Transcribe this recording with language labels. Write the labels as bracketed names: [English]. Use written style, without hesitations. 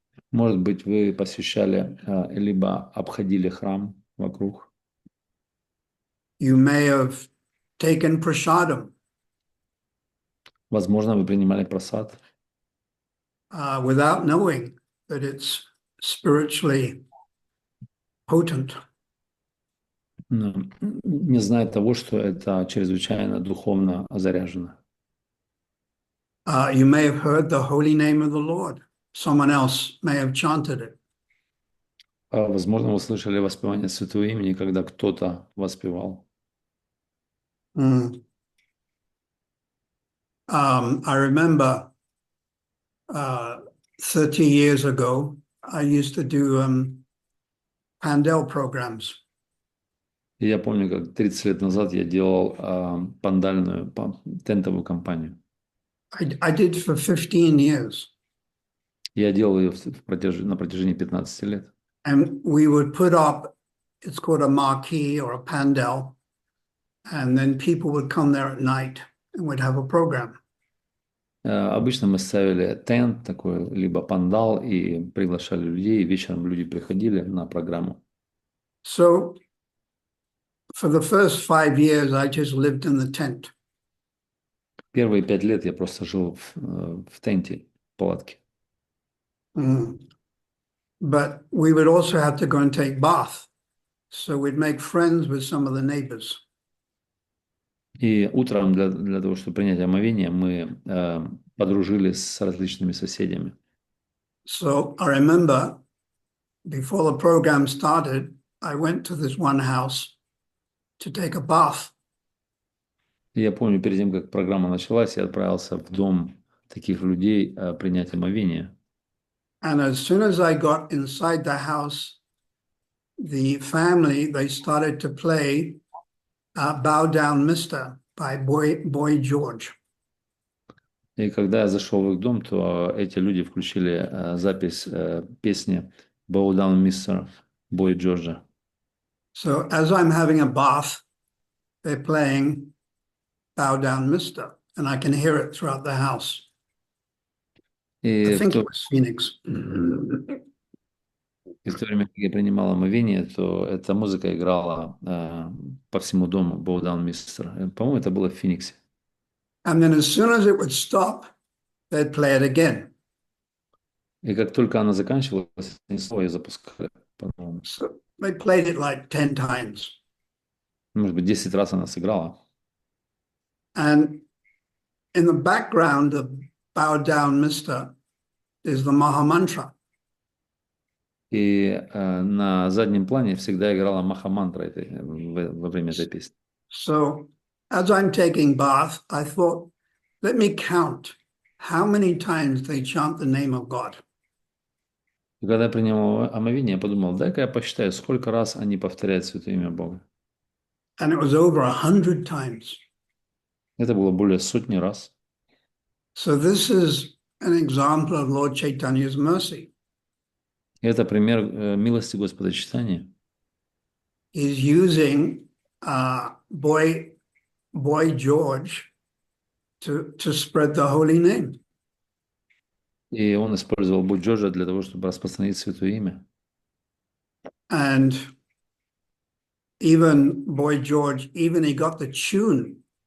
[Russian] Может быть, вы посещали, либо обходили храм вокруг. [English] You may have taken prasadam [Russian] Возможно, вы принимали просад, [English] without knowing that it's spiritually potent. [Russian] не зная того, что это чрезвычайно духовно заряжено. [English] You may have heard the holy name of the Lord. Someone else may have chanted it. [Russian] Возможно, вы слышали воспевание святого имени, когда кто-то воспевал. [English] I remember 30 years ago, I used to do pandal programs. [Russian] И я помню, как 30 лет назад я делал пандальную, тентовую кампанию. [English] I did for 15 years. [Russian] Я делал ее на протяжении 15 лет. [English] And we would put up, it's called a marquee or a pandal, and then people would come there at night and we'd have a program. [Russian] Обычно мы ставили тент такой, либо пандал, и приглашали людей, и вечером люди приходили на программу. [English] So for the first 5 years, I just lived in the tent. [Russian] Первые 5 лет я просто жил в тенте, в палатке. [English] But we would also have to go and take bath. So we'd make friends with some of the neighbors. [Russian] И утром для того, чтобы принять омовение, мы подружились с различными соседями. [English] So I remember before the program started, I went to this one house to take a bath. [Russian] И я помню, перед тем, как программа началась, я отправился в дом таких людей принять омовение. [English] And as soon as I got inside the house, the family, they started to play Bow Down Mister by Boy George. [Russian] И когда я зашел в их дом, то эти люди включили запись песни «Bow Down, Mr. [English] Boy George». So as I'm having a bath, they're playing Bow Down Mister, and I can hear it throughout the house. I think it was Phoenix. [Russian] И в то время, как я принимал омовение, то эта музыка играла по всему дому «Bow Down, Mr.». По-моему, это было в Фениксе. [English] And then as soon as it would stop, they'd play it again. [Russian] И как только она заканчивалась, они снова ее запускали. [English] So they played it like 10 times. [Russian] Может быть, 10 раз она сыграла. [English] And in the background of Bow Down, Mister, is the Maha Mantra. [Russian] И на заднем плане всегда играла маха-мантра во время этой песни. [English] So as I'm taking bath, I thought, let me count how many times they chant the name of God. [Russian] И когда я принимал омовение, я подумал, дай-ка я посчитаю, сколько раз они повторяют святое имя Бога. [English] And it was over 100 times. [Russian] Это было более сотни раз. [English] So this is an example of Lord Chaitanya's mercy. [Russian] Это пример милости Господа читания. [English] He's using Boy George to spread the holy name. [Russian] И он использовал Бой Джорджа для того, чтобы распространить святое имя. [English] And even Boy George, even he got the tune.